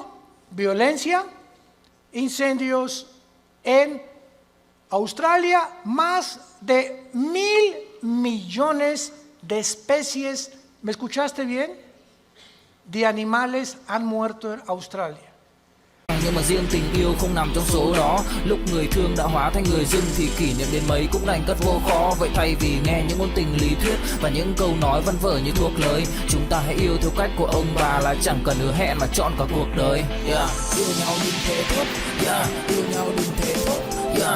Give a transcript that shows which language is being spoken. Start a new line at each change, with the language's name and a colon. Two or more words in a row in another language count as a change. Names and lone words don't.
Spanish: Violencia, incendios en Australia, más de 1.000 millones de especies, ¿me escuchaste bien?, de animales han muerto en Australia.
Vietnamese: nhưng mà riêng tình yêu không nằm trong số đó. Lúc người thương đã hóa thành người dưng thì kỷ niệm đến mấy cũng đành cất vô kho. Vậy thay vì nghe những ngôn tình lý thuyết và những câu nói văn vở như thuốc lời, chúng ta hãy yêu theo cách của ông bà là chẳng cần hứa hẹn mà chọn cả cuộc đời.
English: Yeah.
Vietnamese: Yêu nhau đừng thể thốt, yeah. Yêu nhau đừng thể thốt, yeah.